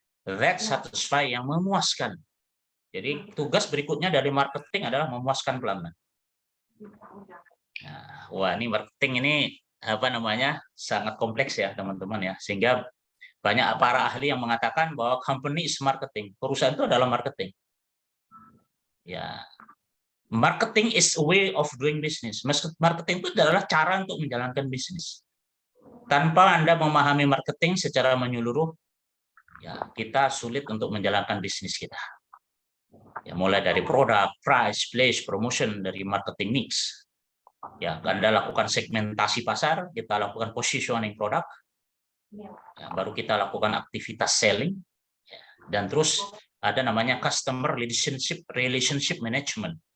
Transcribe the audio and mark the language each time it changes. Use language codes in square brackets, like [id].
[en] That satisfy, [id] yang memuaskan. Jadi tugas berikutnya dari marketing adalah memuaskan pelanggan. Nah, wah, ini marketing ini sangat kompleks ya teman-teman ya, sehingga banyak para ahli yang mengatakan bahwa [en] company is marketing, [id] perusahaan itu adalah marketing. [en] Ya, marketing is a way of doing business. [id] Marketing itu adalah cara untuk menjalankan bisnis. Tanpa Anda memahami marketing secara menyeluruh, ya kita sulit untuk menjalankan bisnis kita. Ya, mulai dari produk, price, place, promotion, dari marketing mix. Ya, Anda lakukan segmentasi pasar, kita lakukan positioning produk, ya, baru kita lakukan aktivitas selling, ya, dan terus ada namanya customer relationship management.